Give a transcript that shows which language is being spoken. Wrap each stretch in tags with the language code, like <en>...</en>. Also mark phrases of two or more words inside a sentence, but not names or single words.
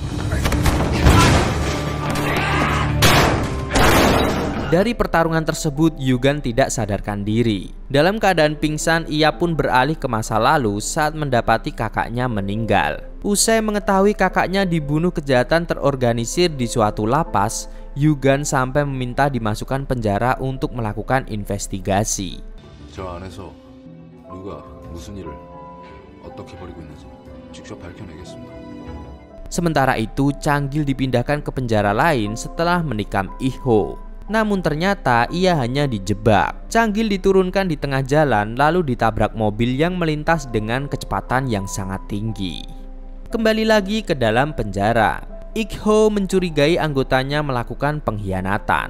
<id>Dari pertarungan tersebut, Yugan tidak sadarkan diri. Dalam keadaan pingsan, ia pun beralih ke masa lalu saat mendapati kakaknya meninggal. Usai mengetahui kakaknya dibunuh kejahatan terorganisir di suatu lapas, Yugan sampai meminta dimasukkan penjara untuk melakukan investigasi.</id> <ko>저 안에서 누가 무슨 일을 어떻게 벌이고 있는지 직접 밝혀내겠습니다.</ko> <id>Sementara itu, Changgil dipindahkan ke penjara lain setelah menikam Ik-ho. Namun ternyata ia hanya dijebak. Changgil diturunkan di tengah jalan lalu ditabrak mobil yang melintas dengan kecepatan yang sangat tinggi. Kembali lagi ke dalam penjara, Ik-ho mencurigai anggotanya melakukan pengkhianatan.</id>